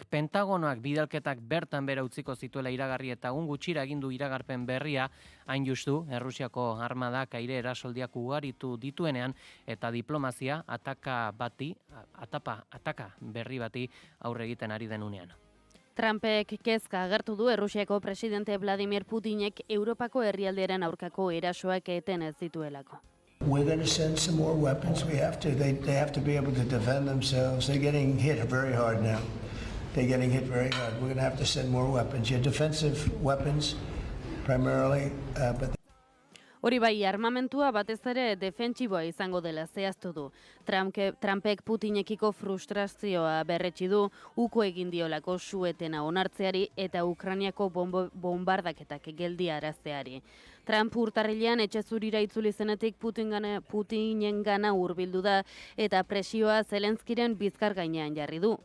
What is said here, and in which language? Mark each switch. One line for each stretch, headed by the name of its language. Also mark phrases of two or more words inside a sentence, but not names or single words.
Basque: Pentagonoak bidalketak bertan bera utziko zituela iragarri eta egun gutxira egin du iragarpen berria, hain justu Errusiako armadak aire erasoldiak ugaritu dituenean eta diplomazia ataka berri bati aurre egiten ari denunean. Trumpek kezka agertu du Errusiako presidente Vladimir Putinek Europako herrialdearen aurkako erasoak eten ez dituelako.
English: We're going to send some more weapons. We have to. They have to be able to defend themselves. They're getting hit very hard now. They're getting hit very hard. We're going to have to send more weapons. Yeah, defensive weapons primarily, but
Basque: Hori bai, armamentua batez ere defentsiboa izango dela zehaztu du. Trumpek Putinekiko frustrazioa berretsi du, uko egin diolako suetena onartzeari eta Ukrainiako bombardaketak geldiarazteari. Trump urtarrilean etxe zurira itzuli zenetik Putinengana hurbildu da eta presioa Zelenskiren bizkar gainean jarri du.